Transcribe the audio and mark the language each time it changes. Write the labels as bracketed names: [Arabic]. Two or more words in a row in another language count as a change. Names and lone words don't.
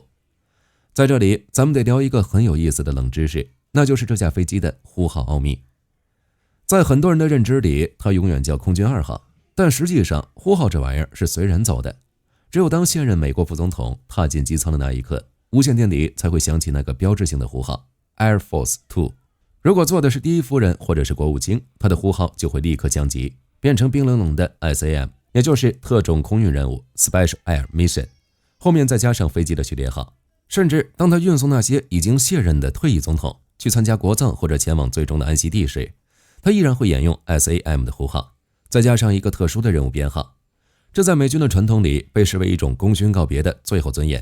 [Chinese] 在這裡，咱們得聊一個很有意思的冷知識，那就是這架飛機的呼號奧秘。在很多人的認知裡，它永遠叫空軍2號，但實際上呼號這玩意兒是隨人走的。只有當現任美國副總統踏進機艙的那一刻，無線電裡才會響起那個標誌性的呼號 [English] Air Force 2。 [Chinese] 如果坐的是第一夫人或者是國務卿，他的呼號就会立刻降級，变成冰冷冷的 SAM， 也就是特種空運任務 [English] Special Air Mission， [Chinese] 後面再加上飛機的序列號。甚至當他運送那些已經卸任的退役总統去參加國葬或者前往最終的安息地時，他依然會沿用 SAM 的呼號，再加上一個特殊的任務編號。這在美軍的傳統裡被視為一種功勳告別的最後尊嚴。